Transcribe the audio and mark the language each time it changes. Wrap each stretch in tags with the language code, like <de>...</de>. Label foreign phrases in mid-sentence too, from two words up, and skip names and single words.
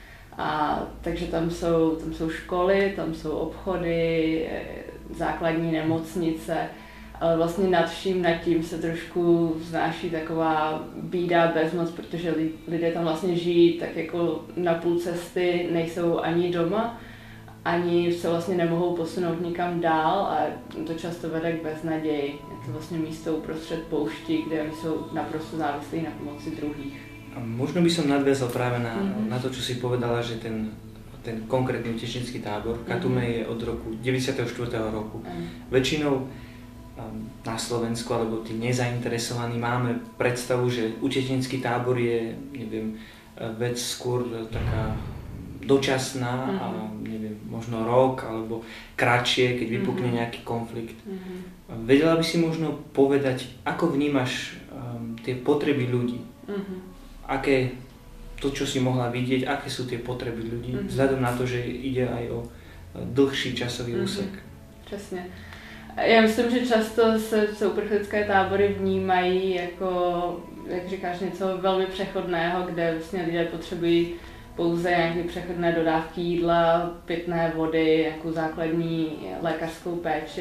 <cs>Takže tam jsou školy, tam jsou obchody, základní nemocnice, ale vlastně nad tím se trošku vznáší taková bída, bezmoc, protože lidé tam vlastně žijí tak jako na půl cesty, nejsou ani doma, ani se vlastně nemohou posunout nikam dál a to často vede k beznaději. Je to vlastně místo uprostřed poušti, kde oni jsou naprosto závislí na pomoci druhých.</cs> <sk>A možno by som nadviazal práve na to, čo si povedala, že ten konkrétny utečenecký tábor v Katume je od roku 94. roku. Väčšinou na Slovensku, alebo tí nezainteresovaní, máme predstavu, že utečenecký tábor je, neviem, vec skôr taká dočasná a neviem, možno rok alebo kratšie, keď vypukne nejaký konflikt. Vedela by si možno povedať, ako vnímaš tie potreby ľudí? Aké to, čo si mohla vidieť, aké sú tie potreby ľudí, vzhľadom na to, že ide aj o dlhší časový úsek.</sk> <cs>Přesně. Já myslím, že často se uprchlické tábory vnímají jako, jak říkáš, něco velmi přechodného, kde vlastně lidé potřebují pouze nějaké přechodné dodávky jídla, pitné vody, nějakou základní lékařskou péči.</cs>